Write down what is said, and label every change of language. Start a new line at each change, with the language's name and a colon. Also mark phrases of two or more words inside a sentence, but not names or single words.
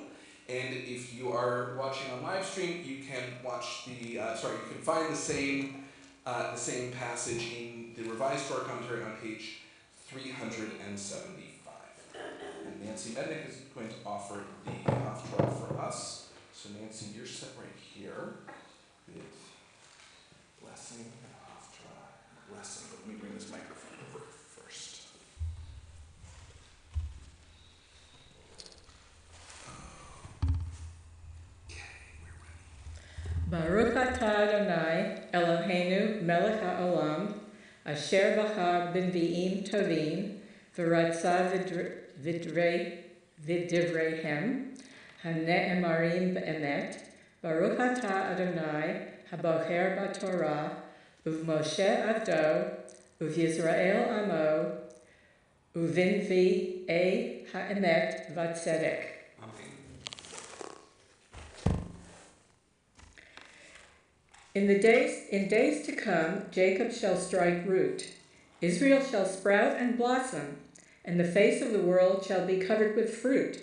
English: And if you are watching on live stream, you can watch you can find the same passage in the revised Torah commentary on page 375. And Nancy Mednick is going to offer the Haftarah for us. So Nancy, you're set right here with blessing and Haftarah. Blessing. But let me bring this microphone over first.
Hebrew: ברוך אתה ה' אלוהינו מלך העולם אשר בחר בנביאים טובים ורצה ובדבריהם הנאמרים באמת ברוך אתה ה' הבוחר בתורה ובמשה עבדו ובישראל עמו ובנביאי האמת וצדק.
English: In days to come, Jacob shall strike root, Israel shall sprout and blossom, and the face of the world shall be covered with fruit.